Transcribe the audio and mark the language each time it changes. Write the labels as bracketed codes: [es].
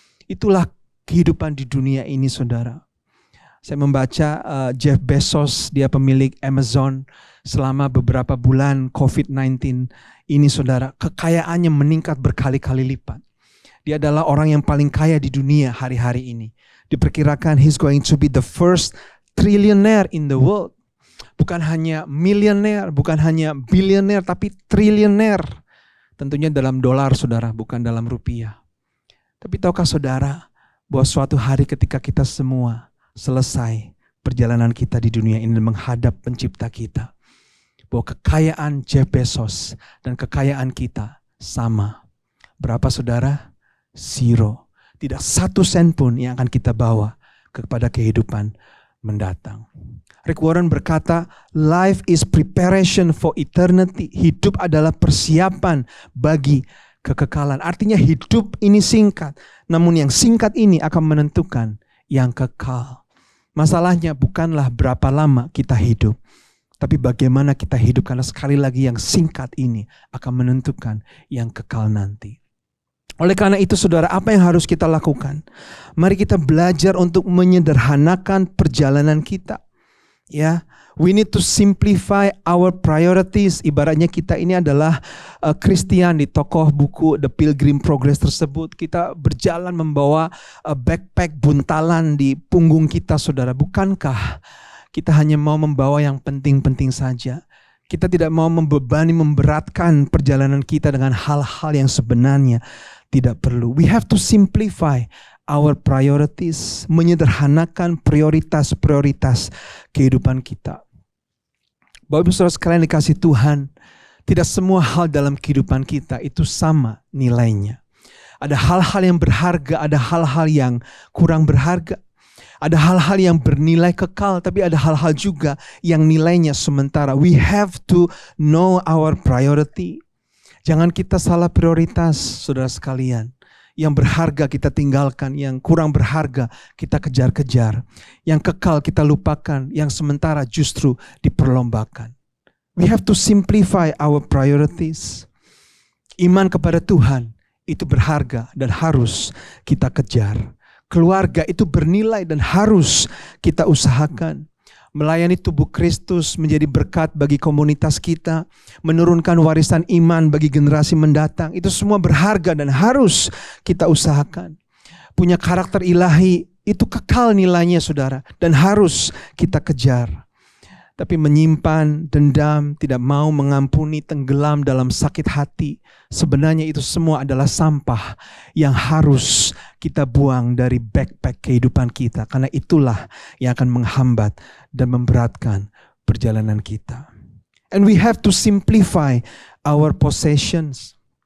[id] Itulah kehidupan di dunia ini, saudara. Saya membaca Jeff Bezos, dia pemilik Amazon, selama beberapa bulan COVID-19 ini, saudara, kekayaannya meningkat berkali-kali lipat. Dia adalah orang yang paling kaya di dunia hari-hari ini. Diperkirakan [en] he's going to be the first trillionaire in the world. [id] Bukan hanya milioner, bukan hanya bilioner, tapi triliuner. Tentunya dalam dolar, saudara, bukan dalam rupiah. Tapi tahukah saudara bahwa suatu hari ketika kita semua selesai perjalanan kita di dunia ini menghadap pencipta kita, bahwa kekayaan Jeff Bezos dan kekayaan kita sama. Berapa, saudara? 0. Tidak 1 sen pun yang akan kita bawa kepada kehidupan mendatang. [en] Rick Warren [id] berkata, [en] life is preparation for eternity. [id] Hidup adalah persiapan bagi kekekalan. Artinya hidup ini singkat, namun yang singkat ini akan menentukan yang kekal. Masalahnya bukanlah berapa lama kita hidup, tapi bagaimana kita hidup, karena sekali lagi yang singkat ini akan menentukan yang kekal nanti. Oleh karena itu, saudara, apa yang harus kita lakukan? Mari kita belajar untuk menyederhanakan perjalanan kita. [en] Ya, we need to simplify our priorities. [id] Ibaratnya kita ini adalah Christian di tokoh buku The Pilgrim Progress tersebut. Kita berjalan membawa backpack buntalan di punggung kita, saudara. Bukankah kita hanya mau membawa yang penting-penting saja? Kita tidak mau membebani, memberatkan perjalanan kita dengan hal-hal yang sebenarnya tidak perlu. [en] We have to simplify our priorities, [id] menyederhanakan prioritas-prioritas kehidupan kita. Bapak Ibu Saudara sekalian dikasih Tuhan, tidak semua hal dalam kehidupan kita itu sama nilainya. Ada hal-hal yang berharga, ada hal-hal yang kurang berharga. Ada hal-hal yang bernilai kekal, tapi ada hal-hal juga yang nilainya sementara. [en] We have to know our priority. [id] Jangan kita salah prioritas, saudara sekalian. Yang berharga kita tinggalkan, yang kurang berharga kita kejar-kejar. Yang kekal kita lupakan, yang sementara justru diperlombakan. [en] We have to simplify our priorities. [id] Iman kepada Tuhan itu berharga dan harus kita kejar. Keluarga itu bernilai dan harus kita usahakan. melayani tubuh Kristus, menjadi berkat bagi komunitas kita, menurunkan warisan iman bagi generasi mendatang. Itu semua berharga dan harus kita usahakan. Punya karakter ilahi, itu kekal nilainya saudara, dan harus kita kejar. Tapi menyimpan dendam, tidak mau mengampuni, tenggelam dalam sakit hati, sebenarnya itu semua adalah sampah yang harus kita buang dari backpack kehidupan kita. Karena itulah yang akan menghambat dan memberatkan perjalanan kita. [en] And we have to simplify our possessions.